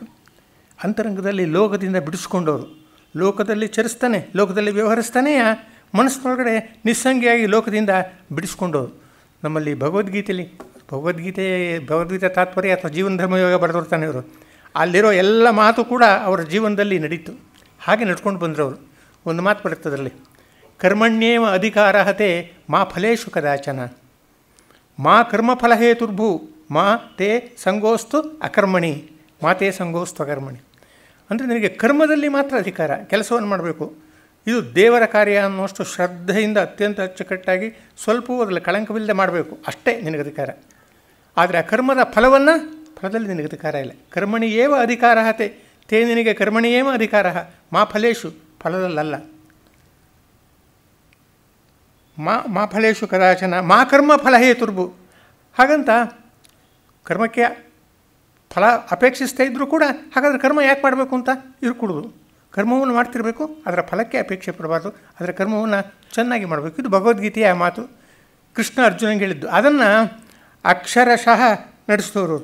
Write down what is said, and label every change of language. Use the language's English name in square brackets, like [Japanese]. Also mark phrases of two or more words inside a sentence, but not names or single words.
[Kannada] ಅಂತರಂಗದಲ್ಲಿ ಲೋಕದಿಂದ ಬಿಡಿಸ್ಕೊಂಡವರು, ಲೋಕದಲ್ಲಿ ಚರಿಸ್ತಾನೆ, ಲೋಕದಲ್ಲಿ ವ್ಯವಹರಿಸ್ತಾನೆ, ಮನಸ್ಸಿನೊಳಗಡೆ ನಿಸ್ಸಂಗಿಯಾಗಿ ಲೋಕದಿಂದ ಬಿಡಿಸ್ಕೊಂಡವರು. ನಮ್ಮಲ್ಲಿ ಭಗವದ್ಗೀತೆ ತಾತ್ಪರ್ಯ ಅಥವಾ ಜೀವನ ಧರ್ಮಯೋಗ ಬರೆದಿರ್ತಾನೆ ಇವರು. ಅಲ್ಲಿರೋ ಎಲ್ಲ ಮಾತು ಕೂಡ ಅವರ ಜೀವನದಲ್ಲಿ ನಡೀತು. ಹಾಗೆ ನಡ್ಕೊಂಡು ಬಂದರು ಅವರು. ಒಂದು ಮಾತು ಬರುತ್ತೆ ಅದರಲ್ಲಿ, [Sanskrit] ಕರ್ಮಣ್ಯೇವ ಅಧಿಕಾರಹತೆ ಮಾ ಫಲೇಶು ಕದಾಚನ ಮಾ ಕರ್ಮಫಲಹೇತುರ್ಭೂ ಮಾ ತೇ ಸಂಗೋಸ್ತು ಅಕರ್ಮಣಿ ಮಾ ತೇ ಸಂಗೋಸ್ತು ಅಕರ್ಮಣಿ. [Kannada] ಅಂದರೆ ನಿನಗೆ ಕರ್ಮದಲ್ಲಿ ಮಾತ್ರ ಅಧಿಕಾರ, ಕೆಲಸವನ್ನು ಮಾಡಬೇಕು. ಇದು ದೇವರ ಕಾರ್ಯ ಅನ್ನುವಷ್ಟು ಶ್ರದ್ಧೆಯಿಂದ ಅತ್ಯಂತ ಅಚ್ಚುಕಟ್ಟಾಗಿ ಸ್ವಲ್ಪವೂ ಅದರಲ್ಲಿ ಕಳಂಕವಿಲ್ಲದೆ ಮಾಡಬೇಕು, ಅಷ್ಟೇ ನಿನಗೆ ಅಧಿಕಾರ. ಆದರೆ ಆ ಕರ್ಮದ ಫಲದಲ್ಲಿ ನಿನಗೆ ಅಧಿಕಾರ ಇಲ್ಲ. [Sanskrit] ಕರ್ಮಣಿಯೇವ ಅಧಿಕಾರಹತೆ ತೇ, ನಿನಗೆ ಕರ್ಮಣಿಯೇವ ಅಧಿಕಾರ ಮಾ ಫಲೇಶು, ಫಲದಲ್ಲಲ್ಲ. ಮಾ ಫಲೇಶು ಕದಾಚನ ಮಾ ಕರ್ಮ ಫಲಹೇತುರ್ಭು. [Kannada] ಹಾಗಂತ ಕರ್ಮಕ್ಕೆ ಫಲ ಅಪೇಕ್ಷಿಸ್ತಾ ಇದ್ದರೂ ಕೂಡ ಹಾಗಾದರೆ ಕರ್ಮ ಯಾಕೆ ಮಾಡಬೇಕು ಅಂತ ಇರ್ಕೊಡೋದು. ಕರ್ಮವನ್ನು ಮಾಡ್ತಿರಬೇಕು, ಅದರ ಫಲಕ್ಕೆ ಅಪೇಕ್ಷೆ ಪಡಬಾರ್ದು, ಅದರ ಕರ್ಮವನ್ನು ಚೆನ್ನಾಗಿ ಮಾಡಬೇಕು. ಇದು ಭಗವದ್ಗೀತೆಯ ಮಾತು. ಕೃಷ್ಣ ಅರ್ಜುನಂಗೆ ಹೇಳಿದ್ದು. ಅದನ್ನು ಅಕ್ಷರಶಃ ನಡೆಸಿದವರು.